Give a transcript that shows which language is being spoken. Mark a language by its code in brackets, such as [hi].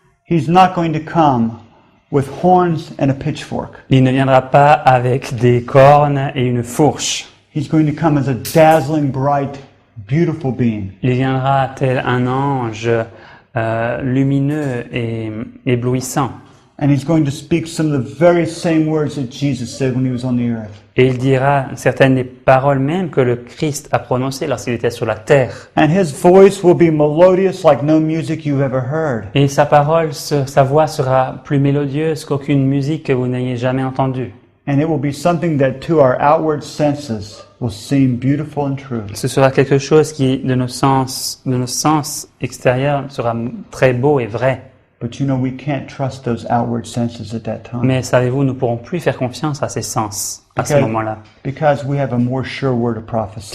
[en] he's not going to come with horns and a pitchfork. [fr] il ne viendra pas avec des cornes et une fourche. [en] He's going to come as a dazzling, bright, beautiful being. [fr] Il viendra tel un ange lumineux et éblouissant. [en] And he's going to speak some of the very same words that Jesus said when he was on the earth. [fr] Et il dira certaines des paroles même que le Christ a prononcées lorsqu'il était sur la terre. [en] And his voice will be melodious like no music you've ever heard. [fr] Et sa parole, sa voix sera plus mélodieuse qu'aucune musique que vous n'ayez jamais entendue. [en] And it will be something that to our outward senses will seem beautiful and true. [fr] Ce sera quelque chose qui, de nos sens extérieurs, sera très beau et vrai. [en] But you know, we can't trust those outward senses at that time. [fr] Mais savez-vous, nous ne pourrons plus faire confiance à ces sens à ce moment-là. [en] Because we have a more sure word of prophecy.